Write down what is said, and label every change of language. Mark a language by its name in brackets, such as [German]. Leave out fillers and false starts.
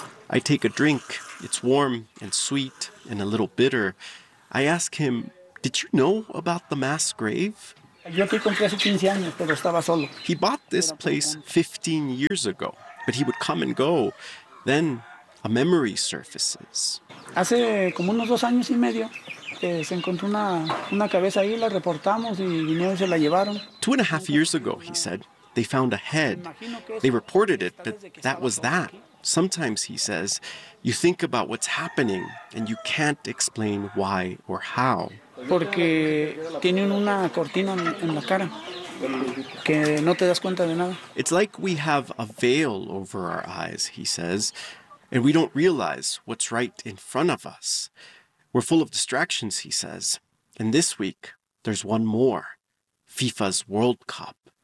[English] I take a drink. It's warm and sweet and a little bitter. I ask him, did you know about the mass grave? He bought this place 15 years ago, but he would come and go. Then a memory surfaces. [Spanish] Hace como unos dos años y medio, se encontró una cabeza ahí, la reportamos y vinieron y se la llevaron. [English] 2.5 years ago, he said, they found a head. They reported it, but that was that. Sometimes, he says, you think about what's happening and you can't explain why or how. [Spanish] Porque tienen una cortina en la cara. Que no te das cuenta de nada. [English] It's like we have a veil over our eyes, he says, and we don't realize what's right in front of us. We're full of distractions, he says. And this week, there's one more. FIFA's World Cup.